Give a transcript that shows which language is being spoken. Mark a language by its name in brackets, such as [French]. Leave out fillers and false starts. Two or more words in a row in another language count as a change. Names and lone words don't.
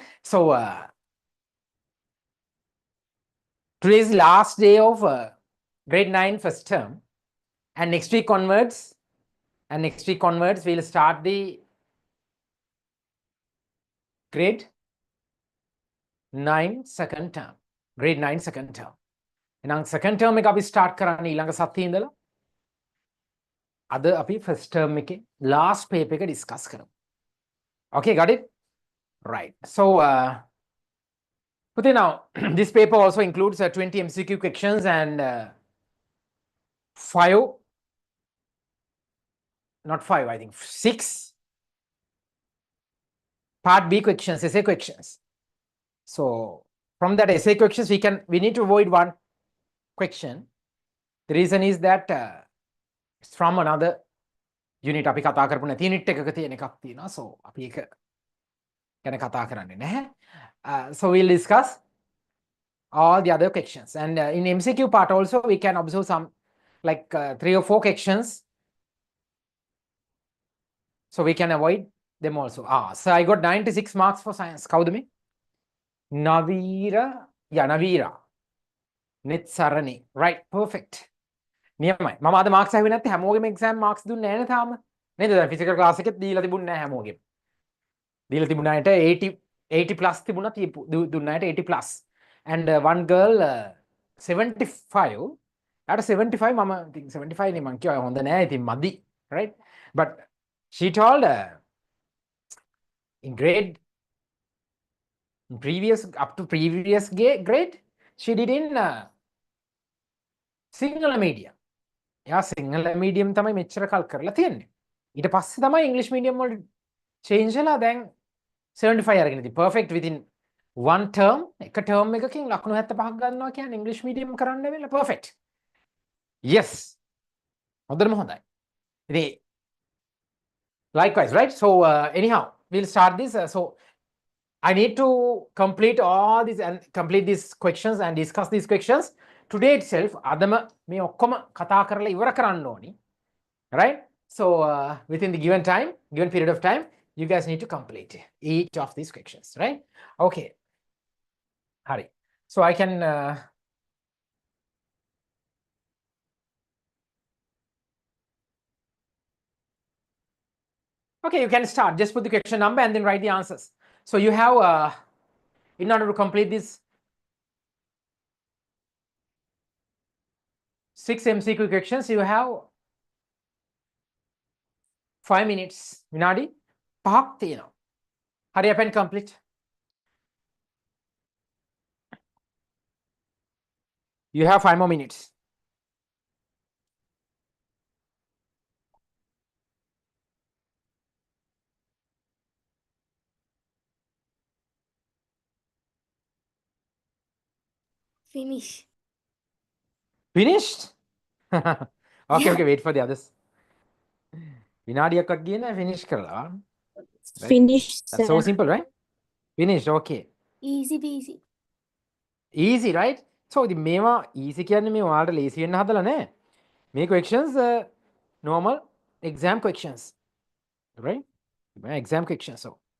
[English] So today is the last day of grade 9 first term, and next week onwards we'll start the grade 9 second term. Grade 9 second term. [Sinhala] එහෙනම් second term එක අපි start කරන්නේ ඊළඟ සතියේ ඉඳලා. අද අපි first term එකේ last paper එක discuss කරමු. [English] Okay, got it? Right. So Putin, now this paper also includes 20 MCQ questions and 6 part B questions, essay questions. So from that essay questions, we need to avoid one question. The reason is that it's from another unit. [Sinhala] අපි කතා කරපු නැති unit එකක තියෙන එකක් තියෙනවා. So අපි ඒක ගැන කතා කරන්නේ නැහැ. [English] So we'll discuss all the other questions. And in MCQ part also, we can observe some like 3 or 4 questions. So we can avoid them also. So I got 96 marks for science. [Sinhala] කවුද මේ? Navira. [English] Nitsarani. Right, perfect. නියමයි. [Sinhala] මම අද මාක්ස් ඇහුවේ නැත්නම් හැමෝගෙම [English] exam marks [Sinhala] දුන්නේ නැහැ නේ තාම. නේද? දැන් [English] physical class [Sinhala] එකෙත් දීලා තිබුණේ නැහැ හැමෝගෙම. දීලා තිබුණ අයට 80 plus තිබුණා දුන්න අයට 80 plus. [English] And one girl 75. [Sinhala] At 75 මම ඉතින් 75 නේ මං කියවා හොඳ නෑ ඉතින් මදි. [English] Right? But she told in up to previous grade she did in Sinhala medium. [Sinhala] එයා සිංහල මීඩියම් තමයි මෙච්චර කල් කරලා තියෙන්නේ. ඊට පස්සේ තමයි ඉංග්‍රීසි මීඩියම් වලට චේන්ජ් වෙලා දැන් 75 අරගෙන ඉතින් [English] perfect within one term [Sinhala] එක term එකකින් ලකුණු 75ක් ගන්නවා කියන්නේ ඉංග්‍රීසි මීඩියම් කරන්න වෙලා perfect. Yes. හොඳටම හොඳයි. [English] ඉතින් likewise, right? So anyhow we'll start this. So I need to complete all these and complete these questions and discuss these questions today itself. [Sinhala] අදම මේ ඔක්කොම කතා කරලා ඉවර කරන්න ඕනි. [English] Right? So within the given period of time, you guys need to complete each of these questions, right? Okay. Hari. So I can okay, you can start. Just put the question number and then write the answers. So you have in order to complete this 6 MCQ questions, you have 5 minutes. [Sinhala] විනාඩි 5ක් තියෙනවා. [English] Hurry up and complete. You have 5 more minutes. Finish. Finished? Okay, Yeah. okay, wait for the others. [Sinhala] විනාඩියක්වත් ගියේ නැහැ finish කරලා. [English] Right? Finished, That's so simple, right? Finished, okay. Easy peasy. Easy, right? So [Sinhala] ඉතින් මේවා easy කියන්නේ මේ ඔයාලට ලේසි වෙන්න හදලා නැහැ. [English] මේ questions normal exam questions, right? Exam questions. So